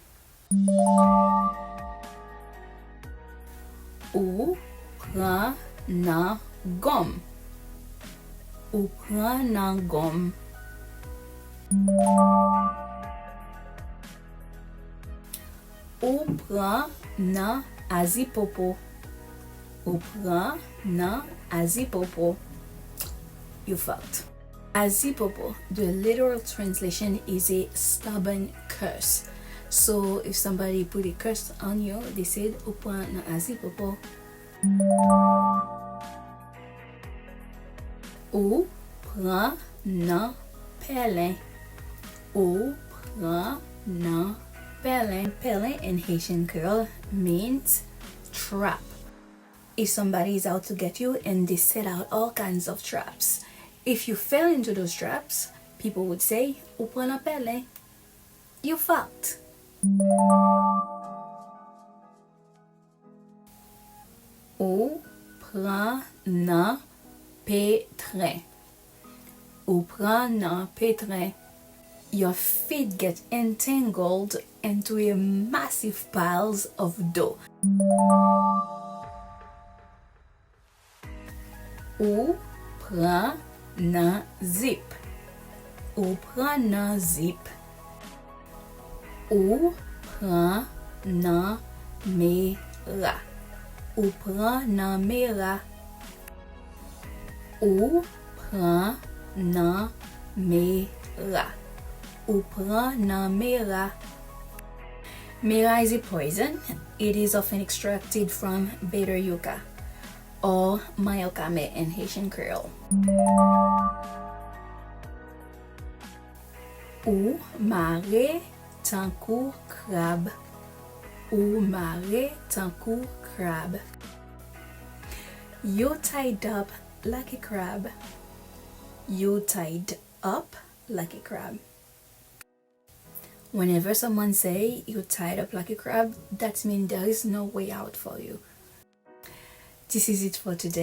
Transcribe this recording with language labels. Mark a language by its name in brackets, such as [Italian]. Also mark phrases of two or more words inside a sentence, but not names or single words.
[Haitian Creole] Ou pran na gonm. Ou pran na gonm. Ou pran na azipopo. Ou pran na azipopo. [English] You fucked. Azipopo, the literal translation is a stubborn curse. So if somebody put a curse on you, they said [Haitian Creole] "ou pran na azipopo." Ou pran na pèlen. Ou pran na pèlen. [English] Pèlen in Haitian Creole means trap. If somebody is out to get you and they set out all kinds of traps, if you fell into those traps, people would say [Haitian Creole] "ou pran na pèlen." [English] You fucked. [Haitian Creole] Ou pran na petren. Ou pran na petren. [English] Your feet get entangled into a massive piles of dough. [Haitian Creole] Ou pran na zip. Ou pran na zip. Ou pran na mera. Ou pran na mera. Ou pran na mera. Ou pran na mera. [English] Mera is a poison. It is often extracted from bitter yucca or mayokame in Haitian Creole. [Haitian Creole] Ou mare, tankou, krab. Ou mare, tankou, krab. [English] You tied up like a crab. You tied up like a crab. Whenever someone say "you tied up like a crab," that means there is no way out for you. This is it for today.